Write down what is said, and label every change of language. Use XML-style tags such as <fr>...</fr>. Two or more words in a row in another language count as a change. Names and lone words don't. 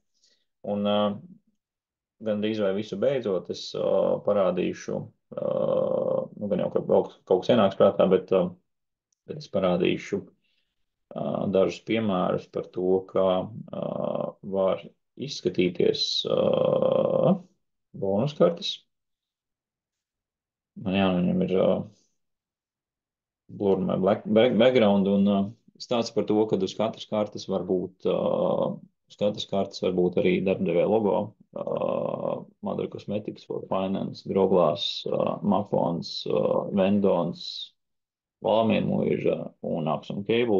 <lv>Un gandrīz vai visu beidzot es parādīšu, gan jau kaut kas ienāks prātā, bet es parādīšu dažus piemērus par to, kā var izskatīties bonuskartes. Man jāņem ir</lv> <en>blur my background</en> <lv>un stāsts par to, ka uz katras kartes var būt Uz katras kartes var būt arī darbdevēja logo, Madara Cosmetics for Finance, Groglass, Mafons, Vendons, Valmienmuiža un Axon Cable.</lv>